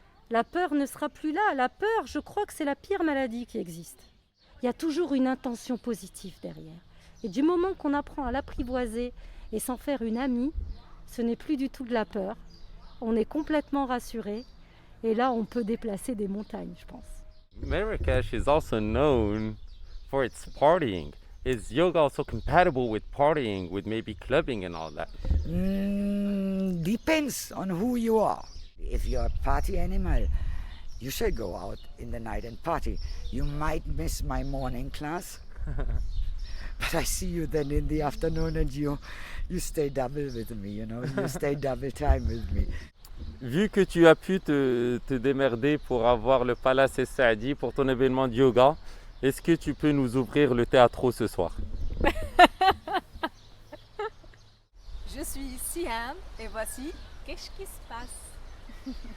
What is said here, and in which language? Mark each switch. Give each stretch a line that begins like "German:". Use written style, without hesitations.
French: La peur ne sera plus là. La peur, je crois que c'est la pire maladie qui existe. Il y a toujours une intention positive derrière. Et du moment qu'on apprend à l'apprivoiser et s'en faire une amie, ce n'est plus du tout de la peur. On est complètement rassuré. Et là, on peut déplacer des montagnes, je pense.
English: Marrakesh is also known for its partying. Is yoga also compatible with partying, with maybe clubbing and all that? Depends on who you are. If you're a party animal, you should go out in the night and party. You might miss my morning class, but I see you then in the afternoon and you stay double with me, you know, you stay double time with me.
French: Vu que tu as pu te démerder pour avoir le Palace Saadi pour ton événement de yoga, est-ce que tu peux nous ouvrir le théâtre ce soir? Je suis Siam et voici qu'est-ce qui se passe.